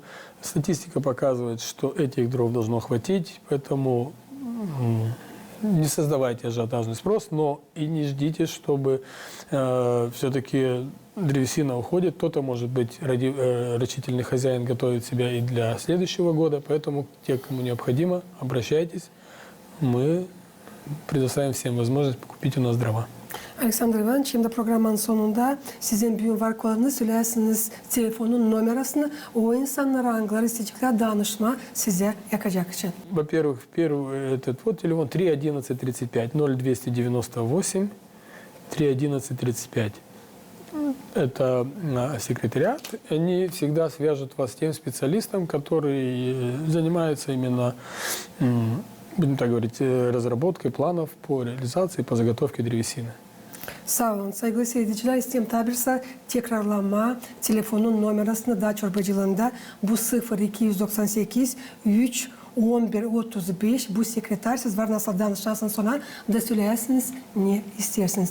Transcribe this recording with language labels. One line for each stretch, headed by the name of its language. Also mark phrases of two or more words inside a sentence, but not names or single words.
Russian: Статистика показывает, что этих дров должно хватить, поэтому не создавайте ажиотажный спрос, но и не ждите, чтобы все-таки древесина уходит. Кто-то, может быть, рачительный хозяин готовит себя и для следующего года, поэтому те, кому необходимо, обращайтесь. Мы предоставим всем возможность купить у нас дрова.
Gagauz: Alexander Ivanoviç, şimdi programın sonunda sizin büyük varlıklarını söylersiniz, telefonun numarasını, o insanlara angları isteyecekler danışma size yakacak için.
Russian: Во-первых, первый телефон 31135 0298 31135. Это секретариат. Они всегда свяжут вас с тем специалистом, который занимается именно, будем так говорить, разработкой планов по реализации, по заготовке древесины.
Gagauz: Sağ olun. Saygılı seyirciler, istedim tabirse tekrarlama telefonun numarasını Dağ Çorbacılığında bu 0298 3 11 35 bu sekreter siz var nasıl danışarsınız sonra da söylersiniz ne istersiniz.